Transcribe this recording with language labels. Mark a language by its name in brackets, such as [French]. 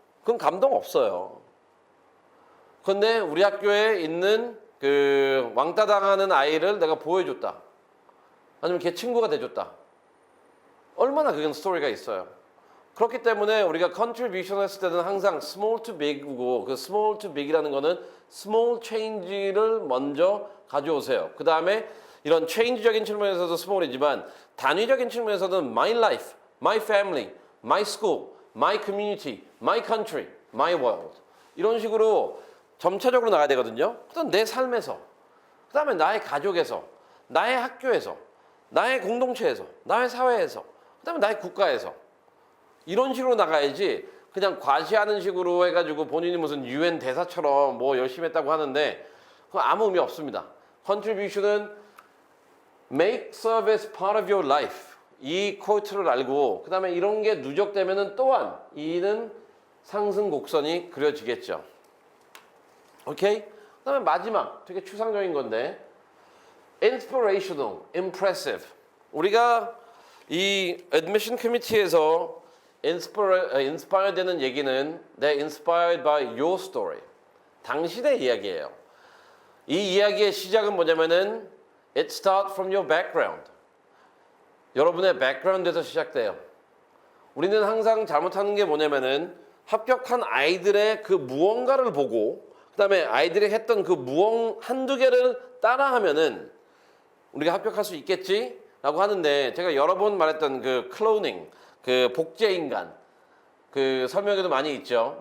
[Korean] 그건 감동 없어요. 그런데 우리 학교에 있는 그 왕따 당하는 아이를 내가 보여줬다. 아니면 걔 친구가 돼줬다. 얼마나 그건 스토리가 있어요. 그렇기 때문에 우리가 컨트리뷰션 했을 때는 항상 small to big이고 그 small to big이라는 거는 small change를 먼저 가져오세요. 그 다음에 이런 change적인 측면에서도 small이지만 단위적인 측면에서는 [English] my life, my family, my school, my community, my country, my world [Korean] 이런 식으로 점차적으로 나가야 되거든요. 그다음 내 삶에서, 그 다음에 나의 가족에서, 나의 학교에서, 나의 공동체에서, 나의 사회에서, 그 다음에 나의 국가에서 이런 식으로 나가야지 그냥 과시하는 식으로 해가지고 본인이 무슨 UN 대사처럼 뭐 열심히 했다고 하는데 그거 아무 의미 없습니다. Contribution은 [English] make service part of your life [Korean] 이 코트를 알고 그 다음에 이런 게 누적되면은 또한 이는 상승 곡선이 그려지겠죠. 오케이? 그 다음에 마지막 되게 추상적인 건데 inspirational, impressive 우리가 이 admission committee에서 inspire 되는 얘기는 [English] they're inspired by your story. [Korean] 당신의 이야기예요. 이 이야기의 시작은 뭐냐면은 [English] it starts from your background. [Korean] 여러분의 background에서 시작돼요. 우리는 항상 잘못하는 게 뭐냐면은 합격한 아이들의 그 무언가를 보고 그 다음에 아이들이 했던 그 한두 개를 따라하면은 우리가 합격할 수 있겠지? 라고 하는데 제가 여러 번 말했던 그 클로닝 그 복제인간 그 설명에도 많이 있죠.